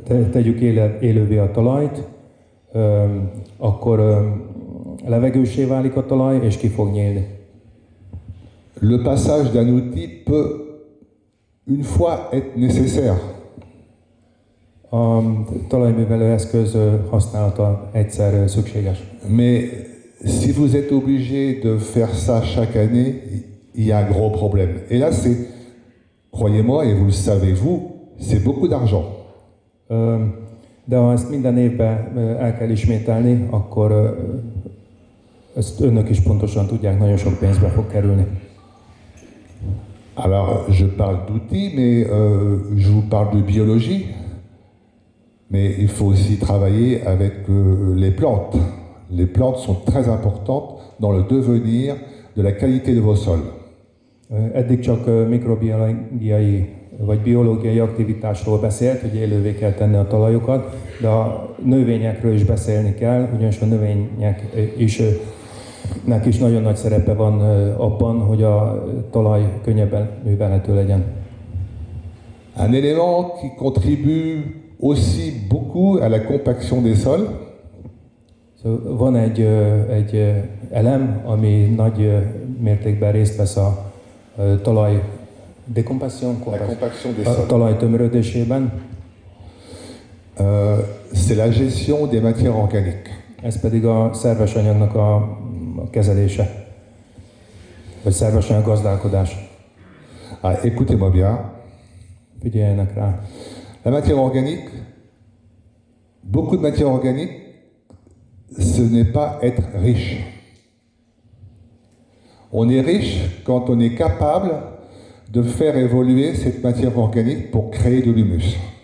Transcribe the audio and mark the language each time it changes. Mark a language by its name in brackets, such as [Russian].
[Hungarian] Tegyük élővé a talajt, akkor levegősé válik a talaj, és ki fog nyílni. [French] Le passage d'un outil peut, une fois, être nécessaire. [Hungarian] A talajművelő eszköz használata egyszer szükséges. [French] Mais si vous êtes obligé de faire ça chaque année, il y a un gros problème. Et là, c'est, croyez-moi, et vous le savez vous, c'est beaucoup d'argent. [Hungarian] De ha ezt minden évben el kell ismételni, akkor ezt önök is pontosan tudják, nagyon sok pénzbe fog kerülni. [French] Alors, je parle d'outils, mais je vous parle de biologie. Mais il faut aussi travailler avec les plantes. Les plantes sont très importantes dans le devenir de la qualité de vos sols. [Hungarian] Eddig csak mikrobiológiai vagy biológiai aktivitásról beszélt, hogy élővé kell tenni a talajokat, de a növényekről is beszélni kell, ugyanis a növényeknek is nagyon nagy szerepe van abban, hogy a talaj könnyebben művelhető legyen. [French] Un élément qui contribue aussi beaucoup à la compaction des sols, [Hungarian] Van egy elem, ami nagy mértékben részt vesz a talaj décompassion, [French] la compaction des [Hungarian] a [French] sols. [Hungarian] talaj tömörödésében, [French] C'est la gestion des matières organiques. [Hungarian] ez pedig a szerves anyagnak a kezelése, vagy szerves anyag gazdálkodás. [French] Ah, écoutez-moi bien. [Hungarian] Figyeljenek rá. [French] La matière organique, beaucoup de matière organique, ce n'est pas être riche. On est riche quand on est capable de faire évoluer cette matière organique pour créer de l'humus.